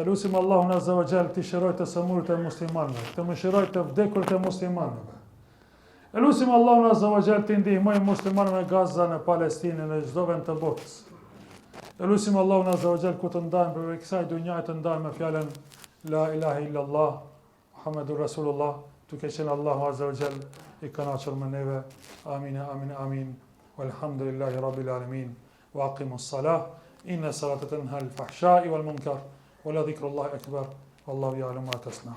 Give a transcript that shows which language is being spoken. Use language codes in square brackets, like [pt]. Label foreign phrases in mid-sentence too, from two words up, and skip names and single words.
[sq] Elusim Allahun [ar] عز وجل [sq] të shërojë të sëmurët e muslimanëve, të mëshirojë të vdekurët e muslimanëve. Elusim Allahun [ar] عز وجل [sq] të ndihmojë muslimanëve në Gaza, në Palestinë, në çdo vend të botës. Elusim Allahun [ar] عز وجل [sq] ku të ndajmë për kësaj dunjaje të ndajmë me fjalën [ar] لا إله إلا الله محمد رسول الله, [sq] duke qenë Allahu [ar] عز وجل [sq] i kënaqur me neve. [ar] آمين آمين آمين. والحمد لله رب العالمين. وأقم الصلاة. إن الصلاة تنهى الفحشاء والمنكر ولذكر الله أكبر. والله يعلم ما تصنعون.